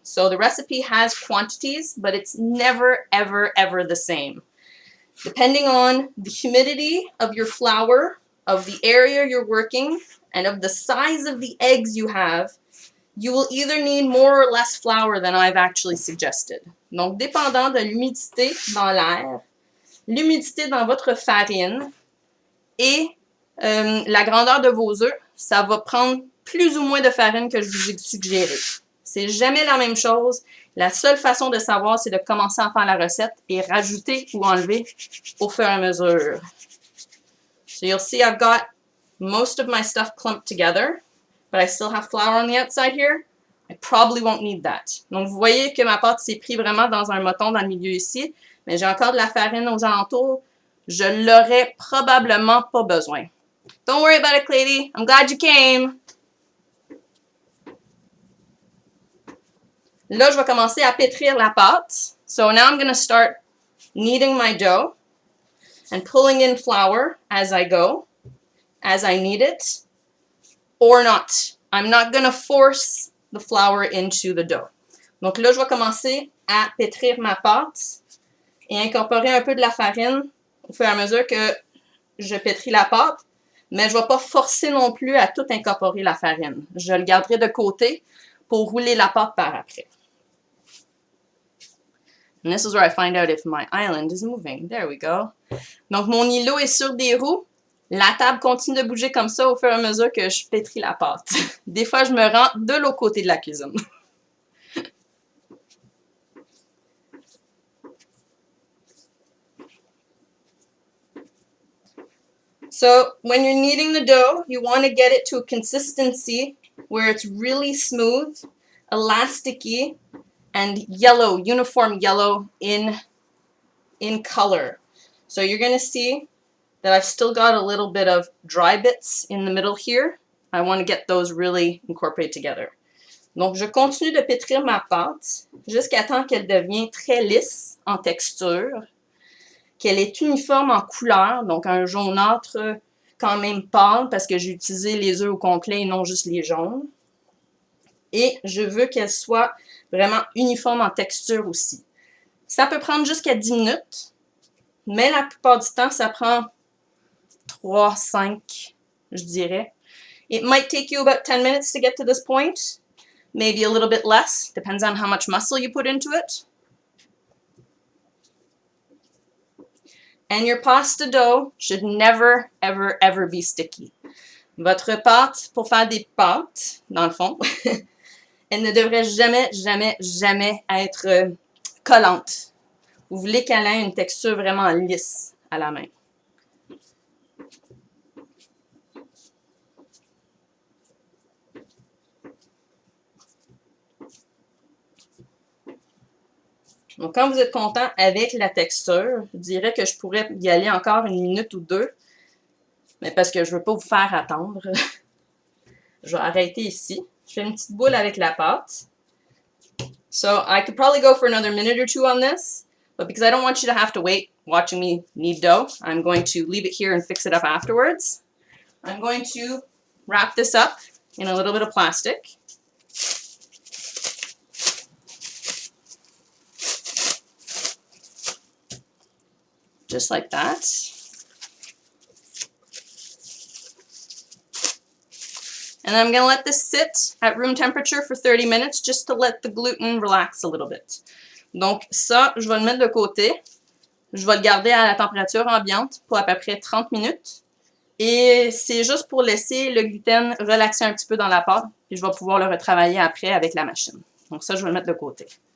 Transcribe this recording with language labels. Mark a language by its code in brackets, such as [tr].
[en] So the recipe has quantities, but it's never, ever, ever the same. Depending on the humidity of your flour, of the area you're working, and of the size of the eggs you have, you will either need more or less flour than I've actually suggested. [fr] Donc, dépendant de l'humidité dans l'air, l'humidité dans votre farine et la grandeur de vos œufs, ça va prendre plus ou moins de farine que je vous ai suggéré. C'est jamais la même chose. La seule façon de savoir, c'est de commencer à faire la recette et rajouter ou enlever au fur et à mesure. [en] So you'll see I've got most of my stuff clumped together, but I still have flour on the outside here. I probably won't need that. [fr] Donc, vous voyez que ma pâte s'est prise vraiment dans un moton dans le milieu ici, mais j'ai encore de la farine aux alentours. Je l'aurais probablement pas besoin. [en] Don't worry about it, Clady. I'm glad you came. [fr] Là, je vais commencer à pétrir la pâte. [en] So now I'm going to start kneading my dough and pulling in flour as I go, as I need it, or not. I'm not going to force the flour into the dough. [fr] Donc là, je vais commencer à pétrir ma pâte et incorporer un peu de la farine au fur et à mesure que je pétris la pâte, mais je ne vais pas forcer non plus à tout incorporer la farine. Je le garderai de côté pour rouler la pâte par après. [en] And this is where I find out if my island is moving. There we go. [fr] Donc, mon îlot est sur des roues. La table continue de bouger comme ça au fur et à mesure que je pétris la pâte. Des fois, je me rends de l'autre côté de la cuisine. [en] So, when you're kneading the dough, you want to get it to a consistency where it's really smooth, elasticy, and yellow, uniform yellow in color. So you're going to see that I've still got a little bit of dry bits in the middle here. I want to get those really incorporated together. [fr] Donc, je continue de pétrir ma pâte jusqu'à temps qu'elle devienne très lisse en texture, qu'elle est uniforme en couleur, donc un jaunâtre quand même pâle parce que j'ai utilisé les œufs au complet et non juste les jaunes. Et je veux qu'elle soit vraiment uniforme en texture aussi. Ça peut prendre jusqu'à 10 minutes, mais la plupart du temps, ça prend 3, 5, je dirais. [en] It might take you about 10 minutes to get to this point, maybe a little bit less, depends on how much muscle you put into it. And your pasta dough should never, ever, ever be sticky. [fr] Votre pâte, pour faire des pâtes, dans le fond, elle ne devrait jamais, jamais, jamais être collante. Vous voulez qu'elle ait une texture vraiment lisse à la main. Donc, quand vous êtes content avec la texture, je dirais que je pourrais y aller encore 1 minute ou 2, mais parce que je ne veux pas vous faire attendre. Je vais arrêter ici. Je fais une petite boule avec la pâte. [en] So, I could probably go for another minute or 2 on this, but because I don't want you to have to wait watching me knead dough, I'm going to leave it here and fix it up afterwards. I'm going to wrap this up in a little bit of plastic. Just like that. And I'm going to let this sit at room temperature for 30 minutes just to let the gluten relax a little bit. [fr] Donc ça, je vais le mettre de côté. Je vais le garder à la température ambiante pour à peu près 30 minutes. Et c'est juste pour laisser le gluten relaxer un petit peu dans la pâte. Puis je vais pouvoir le retravailler après avec la machine. Donc ça, je vais le mettre de côté.